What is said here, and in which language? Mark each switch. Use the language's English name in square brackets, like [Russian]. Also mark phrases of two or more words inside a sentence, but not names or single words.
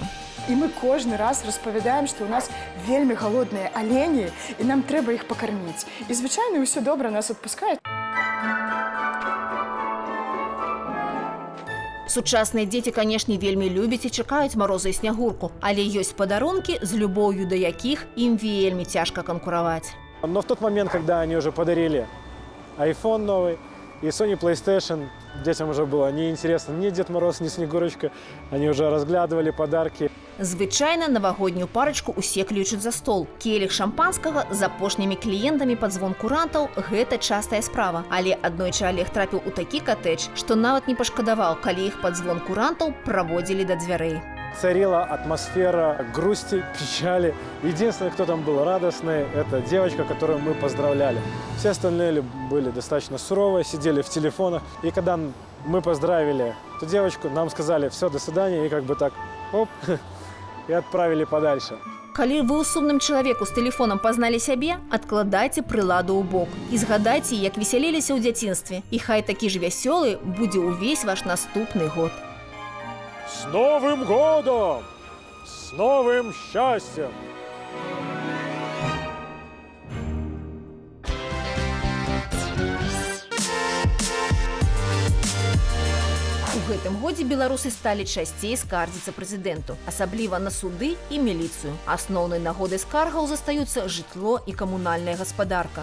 [Belarusian] І мы кожны раз распавядаем, што ў нас вельмі галодныя алені, і нам трэба іх пакарміць. І, звычайна, ўсё добра, нас адпускаюць. Сучасныя дзеці, канешне, вельмі любяць і чакаюць Мароза і снягурку, але ёсць падарункі, з любоўю да якіх ім вельмі цяжка канкураваць. [Russian] Но в тот момент, когда они уже подарили iPhone новый и Sony PlayStation, детям уже было неинтересно ни Дед Мороз, ни Снегурочка. Они уже разглядывали подарки. [Belarusian] Звычайна навагоднюю парачку усе клічуць за стол. Келіх шампанскага з апошнімі кліентамі пад звон курантаў – гэта частая справа. Але аднойчы Олег трапіў у такі катэдж, што нават не пашкадаваў, калі іх пад звон курантаў праводзілі да дзвярэй. [Russian] Царила атмосфера грусти, печали. Единственный, кто там был радостный, это девочка, которую мы поздравляли. Все остальные были достаточно суровые, сидели в телефонах. И когда мы поздравили эту девочку, нам сказали «все, до свидания», и как бы так оп, и отправили подальше. [Belarusian] Калі вы ў сумным чалавеку з тэлефонам пазналі сябе, адкладайце прыладу ў бок і згадайце, як весяліліся ў дзяцінстве. І хай такі ж вясёлы будзе ўвесь ваш наступны год. [Russian] С Новым годом! С новым счастьем! [Belarusian] У гэтым годзе беларусы сталі часцей скардзіцца прэзідэнту, асабліва на суды і міліцыю. Асноўнай нагодай скаргаў застаюцца жытло і камунальная гаспадарка.